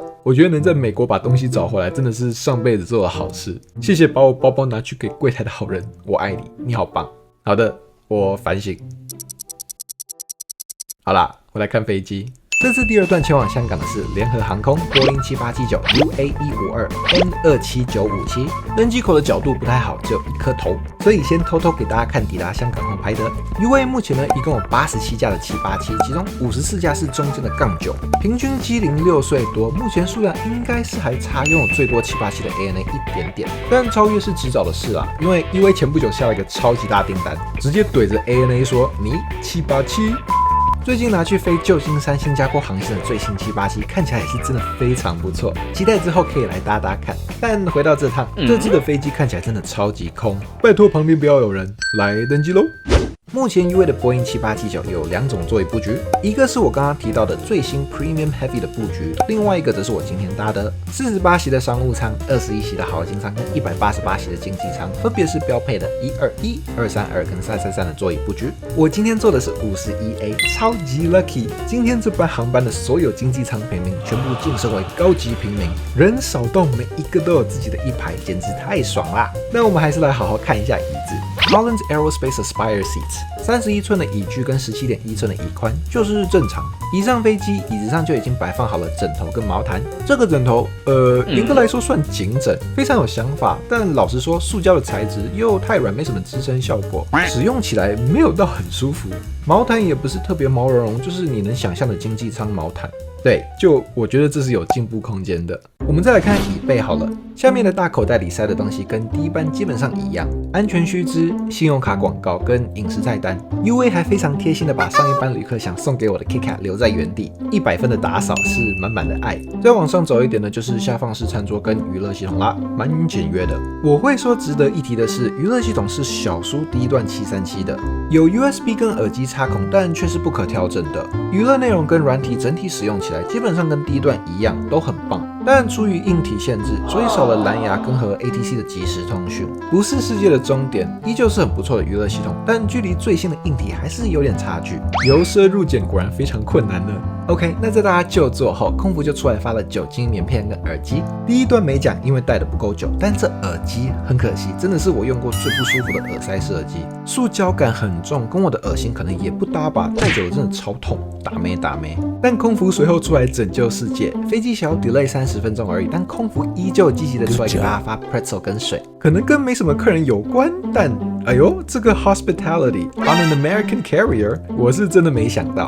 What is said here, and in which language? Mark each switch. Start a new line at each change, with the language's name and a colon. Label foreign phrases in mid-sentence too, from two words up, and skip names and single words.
Chinese: 我覺得能在美國把東西找回來，真的是上輩子做的好事。謝謝把我包包拿去給櫃檯的好人，我愛你，你好棒。好的，我反省。好啦，我來看飛機。這次第二段前往香港的是聯合航空波音7879 UA152 N27957，登機口的角度不太好，只有一顆頭，所以先偷偷給大家看抵達香港後拍的。UA 目前呢一共有87架的787，其中54架是中間的槓9，平均機齡6歲多，目前數量應該是還差擁有最多787的 ANA 一點點，但超越是遲早的事啦。因為 UA 前不久下了一個超級大訂單，直接懟着 ANA 說你787。最近拿去飛舊金山新加坡航線的最新787，看起來也是真的非常不錯，期待之後可以來搭搭看。但回到這趟，這次的飛機看起來真的超級空，拜託旁邊不要有人，來登機嘍。目前 UA 的波音7879有2種座椅布局，一個是我剛剛提到的最新 Premium Heavy 的布局，另外一個則是我今天搭的48席的商務艙、21席的豪金艙跟188席的經濟艙，分別是標配的121、232跟333的座椅布局。我今天坐的是 51A，超級 lucky！今天這班航班的所有經濟艙平民全部晉升為高級平民，人少到每一個都有自己的一排，簡直太爽啦！那我們還是來好好看一下椅子。Collins Aerospace Aspire Seats，31 寸的椅距跟17.1寸的椅寬就是正常。一上飛機，椅子上就已經擺放好了枕頭跟毛毯。這個枕頭，嚴格來說算頸枕，非常有想法。但老實說，塑膠的材質又太軟，沒什麼支撐效果，使用起來沒有到很舒服。毛毯也不是特別毛茸茸，就是你能想象的經濟艙毛毯。对，就我覺得這是有進步空間的。我們再來看椅背好了，下面的大口袋裡塞的東西跟第一班基本上一樣，安全須知、信用卡廣告跟飲食菜單。UA 還非常貼心的把上一班旅客想送給我的 KitKat 留在原地，100分的打掃是滿滿的愛。再往上走一點呢，就是下放式餐桌跟娛樂系統啦，蠻簡約的。我會說值得一提的是，娛樂系統是小書第一段737的，有 USB 跟耳機插孔，但卻是不可調整的。娛樂內容跟軟體整體使用起來，基本上跟第一段一樣，都很棒。但出於硬體限制，所以少了藍牙跟和 ATC 的即時通訊，不是世界的終點，依舊是很不錯的娛樂系統，但距離最新的硬體還是有點差距，由奢入儉果然非常困難呢。OK，那在大家就座後，空服就出來發了酒精棉片跟耳機。第一段沒講，因為戴的不夠久，但這耳機很可惜，真的是我用過最不舒服的耳塞式耳機，塑膠感很重，跟我的耳型可能也不搭吧，戴久了真的超痛，打咩。但空服隨後出來拯救世界，飛機小 delay 30分鐘而已，但空服依舊積極的出來給大家發 pretzel 跟水，可能跟沒什麼客人有關，但哎呦，這個
English: hospitality on an American carrier，
Chinese: 我是真的沒想到。